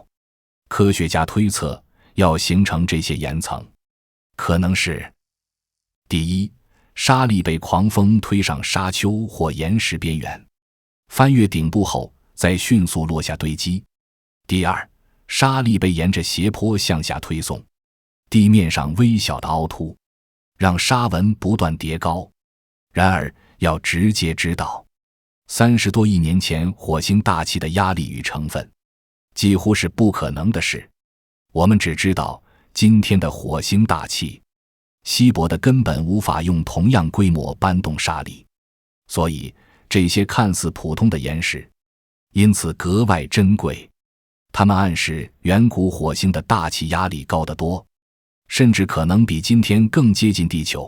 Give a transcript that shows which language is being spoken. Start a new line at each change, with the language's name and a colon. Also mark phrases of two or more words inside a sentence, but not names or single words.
Chinese: 科學家推測，要形成這些岩層，可能是：第一，沙粒被狂風推上沙丘或岩石邊緣，翻越頂部後再迅速落下堆積；第二，沙粒被沿着斜坡向下推送，地面上微小的凹凸讓沙紋不斷疊高。然而，要直接知道30多億年前火星大氣的壓力與成分，幾乎是不可能的事。我們只知道今天的火星大氣稀薄的根本無法用同樣規模搬動沙粒，所以這些看似普通的岩石因此格外珍貴。它們暗示遠古火星的大气壓力高得多，甚至可能比今天更接近地球。